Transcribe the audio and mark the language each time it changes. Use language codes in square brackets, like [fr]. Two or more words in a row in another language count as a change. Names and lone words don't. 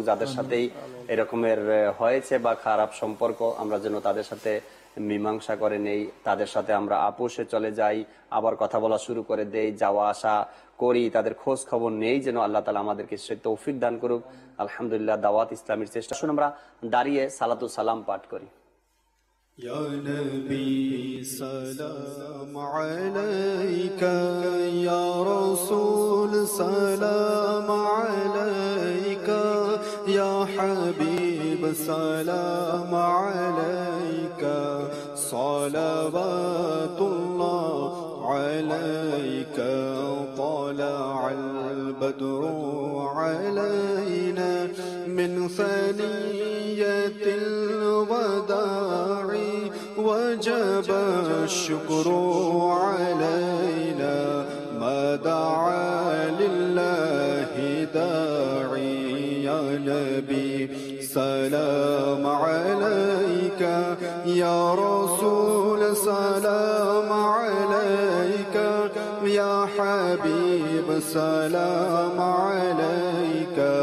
[bn] যাদের সাথেই এরকমের হয়েছে বা খারাপ সম্পর্ক, আমরা যেন তাদের সাথে মীমাংসা করে নেই, তাদের সাথে আমরা আপোষে চলে যাই, আবার কথা বলা শুরু করে দেই, যাওয়া আসা করি, তাদের খোঁজ খবর নেই, যেন আল্লাহ তাআলা আমাদেরকে সে তৌফিক দান করুক। আলহামদুলিল্লাহ, দাওয়াত ইসলামের চেষ্টা। শুনুন আমরা দাঁড়িয়ে সালাতু সালাম পাঠ করি। [ar] یا نبی سلام علیک، یا رسول سلام علیک، یا حبیب سلام علیک، صلوات اللہ علیک، طلع البدر علینا من ثنیۃ الوداع وجب الشكر علينا ما دعا لله داعي يا نبي سلام عليك يا رسول سلام عليك يا حبيب سلام عليك